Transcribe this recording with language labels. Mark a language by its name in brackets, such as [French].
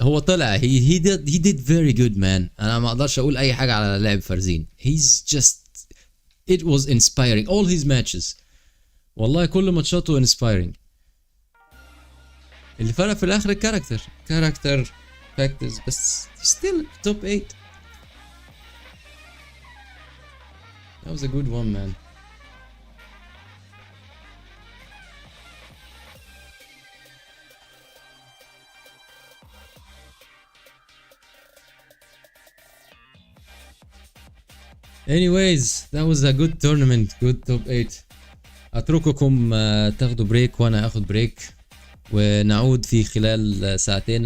[Arabic] هو طلع [English] he did very good man. [Arabic] انا ما اقدرش اقول اي حاجه على لعب فرزين. [English] He's just it was inspiring all his matches. [Arabic] والله كل ماتشاته inspiring. اللي فرق في الاخر الكاركتر فاكتورز بس [English] still top 8. That was a good one man. Anyways that was a good tournament, good top 8. [Arabic] اترككم تاخدوا بريك وانا اخد بريك ونعود في خلال ساعتين.